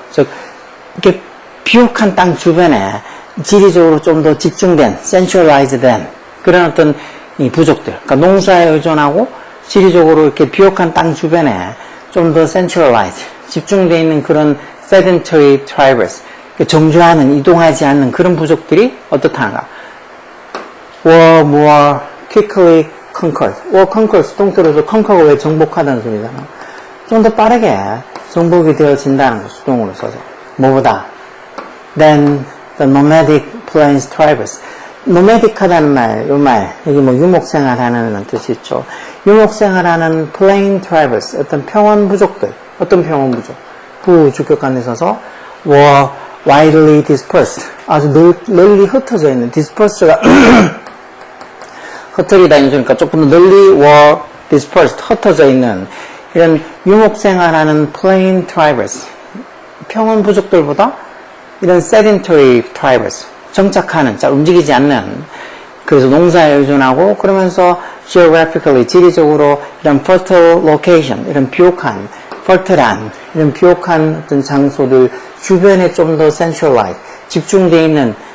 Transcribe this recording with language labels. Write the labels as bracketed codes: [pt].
[ko] 즉 이렇게 비옥한 땅 주변에 지리적으로 좀 더 집중된 centralized 된 그런 어떤 이 부족들. 그러니까 농사에 의존하고 지리적으로 이렇게 비옥한 땅 주변에 좀 더 centralized 집중되어 있는 그런 [en] sedentary tribes. [ko] 정주하는 이동하지 않는 그런 부족들이 어떻다는가? [en] were more quickly conquered. were conquered, [ko] 수동태로서 conquer가 왜 정복하다는 소리잖아. 좀 더 빠르게 정복이 되어진다는 거, 수동으로 써서. 뭐보다? [en] than the nomadic plains tribes. [ko] nomadic하다는 말, 요 말, 여기 뭐 유목생활하는 뜻이 있죠. 유목생활하는 [en] plain tribes, [ko] 어떤 평원 부족들, 어떤 평원 부족? 부주격관에 있어서 [en] were widely dispersed. [ko] 아주 널리 흩어져 있는, dispersed가 흩어리다 그러니까 조금 더 널리 [en] were dispersed, [ko] 흩어져 있는 이런 유목생활하는 [en] plain tribes, [ko] 평원 부족들보다 이런 [en] sedentary tribes, [ko] 정착하는, 잘 움직이지 않는, 그래서 농사에 의존하고 그러면서 geographically, 지리적으로 이런 [en] fertile location, [ko] 이런 비옥한, fertile한, 이런 비옥한 어떤 장소들 주변에 좀 더 centralized, 집중되어 있는